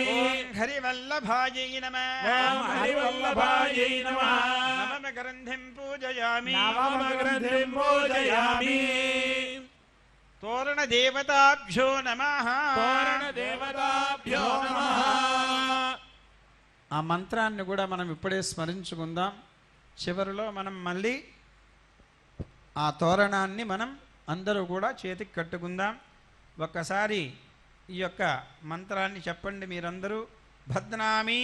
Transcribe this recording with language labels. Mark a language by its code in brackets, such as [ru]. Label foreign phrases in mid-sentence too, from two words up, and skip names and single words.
[sa] ॐ हरिवल्लभायै नमः ॐ हरिवल्लभायै नमः नवमग्रन्थिं पूजयामि नवमग्रन्थिं पूजयामि तोरणदेवताभ्यो नमः तोरणदेवताभ्यो नमः [te] ఆ మంత్రాన్ని కూడా మనం ఇప్పుడే స్మరించుకుందాం. చివరిలో మనం మళ్ళీ ఆ తోరణాన్ని మనం అందరూ కూడా చేతికి కట్టుకుందాం. ఒక్కసారి ఈ యొక్క మంత్రాన్ని చెప్పండి మీరందరూ. [sa] భద్నామి